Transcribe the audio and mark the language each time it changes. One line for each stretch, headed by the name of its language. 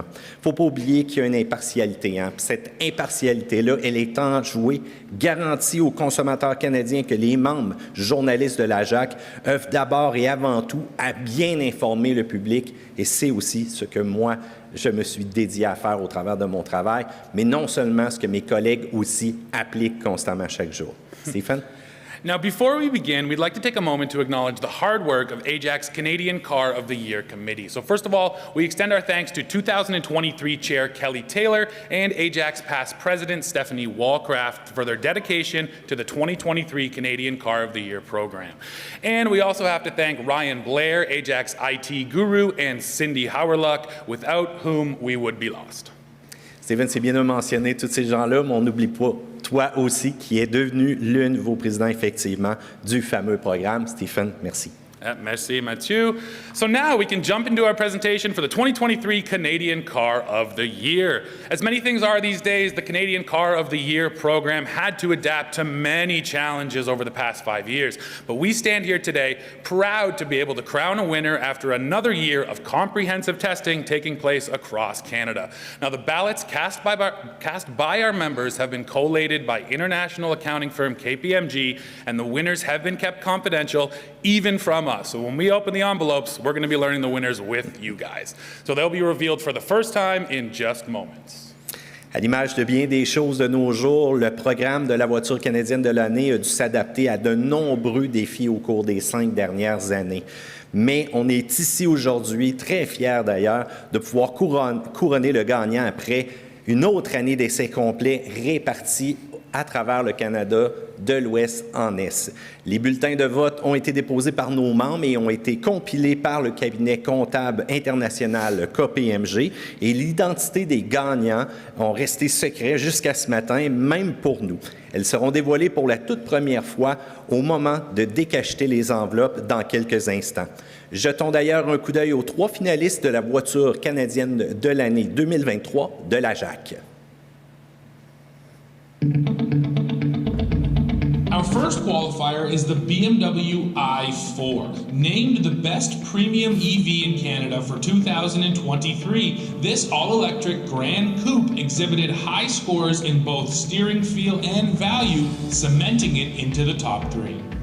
French: Il ne faut pas oublier qu'il y a une impartialité. Hein? Cette impartialité-là, elle est enjouée, garantie aux consommateurs canadiens que les membres journalistes de l'AJAC œuvrent d'abord et avant tout à bien informer le public, et c'est aussi ce que moi, je me suis dédié à faire au travers de mon travail, mais non seulement ce que mes collègues aussi appliquent constamment chaque jour. Stephen?
English: Now, before we begin, we'd like to take a moment to acknowledge the hard work of AJAC's Canadian Car of the Year Committee. So first of all, we extend our thanks to 2023 Chair Kelly Taylor and AJAC's past President Stephanie Wallcraft for their dedication to the 2023 Canadian Car of the Year program. And we also have to thank Ryan Blair, AJAC's IT guru, and Cindy Howerluck, without whom we would be lost.
French: Stephen, c'est bien de mentionner tous ces gens-là, mais on n'oublie pas toi aussi, qui est devenu le nouveau président, effectivement, du fameux programme. Stephen, merci. Merci, Mathieu.
English: So now we can jump into our presentation for the 2023 Canadian Car of the Year. As many things are these days, the Canadian Car of the Year program had to adapt to many challenges over the past 5 years. But we stand here today proud to be able to crown a winner after another year of comprehensive testing taking place across Canada. Now, the ballots cast by our members have been collated by international accounting firm KPMG, and the winners have been kept confidential, even from us. So when we open the envelopes, we're going to be learning the winners with you guys. So they'll be revealed for the first time in just moments.
French: À l'image de bien des choses de nos jours, le programme de la voiture canadienne de l'année a dû s'adapter à de nombreux défis au cours des 5 dernières années. Mais on est ici aujourd'hui, très fiers d'ailleurs, de pouvoir couronner le gagnant après une autre année d'essais complets répartis à travers le Canada, de l'ouest en est. Les bulletins de vote ont été déposés par nos membres et ont été compilés par le cabinet comptable international KPMG, et l'identité des gagnants ont resté secret jusqu'à ce matin, même pour nous. Elles seront dévoilées pour la toute première fois au moment de décacheter les enveloppes dans quelques instants. Jetons d'ailleurs un coup d'œil aux 3 finalistes de la voiture canadienne de l'année 2023 de l'AJAC.
English: Our first qualifier is the BMW i4, named the best premium EV in Canada for 2023. This all-electric Grand Coupe exhibited high scores in both steering feel and value, cementing it into the top 3.